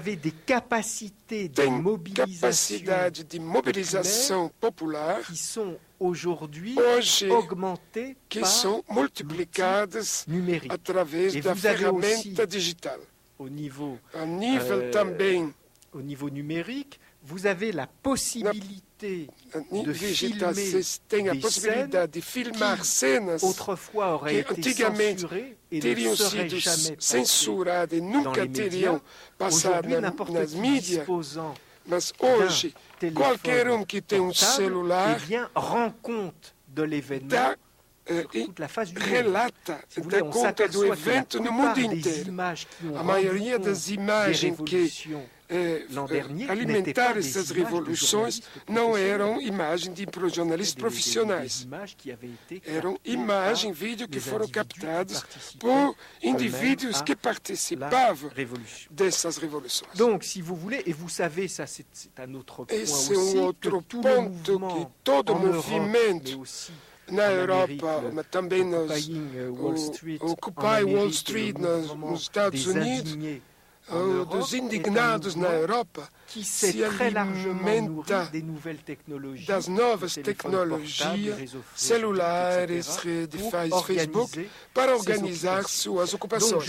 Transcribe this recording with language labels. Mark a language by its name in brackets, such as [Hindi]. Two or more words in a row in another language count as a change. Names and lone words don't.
[Portuguese] Tem capacidade de mobilização popular hoje que são multiplicadas através da ferramenta digital. A nível também [French] au niveau numérique, vous avez la possibilité de filmer [Portuguese] tem a [French] des [Portuguese] possibilidade de filmar cenas [French] autrefois auraient été [Portuguese] antigamente [French] censurées et ne [Portuguese] teriam [French] seraient [Portuguese] sido [French] jamais [Portuguese] censuradas e nunca [French] les [Portuguese] teriam [French] médias. [Portuguese] passado [French] Aujourd'hui, n'importe [Portuguese] nas [French] qui [Portuguese] mídias, [French] disposant [Portuguese] mas hoje [French] téléphone [Portuguese] qualquer que tem [French] portable, [Portuguese] celular [French] eh bien, rend compte de l'événement [Portuguese] dá relata, dá conta do evento no mundo inteiro. A maioria das imagens que alimentaram essas revoluções não eram imagens de jornalistas profissionais. Eram imagens, vídeos que foram captados por indivíduos que participavam dessas revoluções. [French] Donc, si vous voulez, et vous savez, ça c'est un autre point [Portuguese] Esse é outro ponto que todo movimento na Europa, mas também o Occupy Wall Street nos Estados Unidos, dos indignados na Europa, se alimenta das novas tecnologias, celulares, redes, Facebook, para organizar suas ocupações.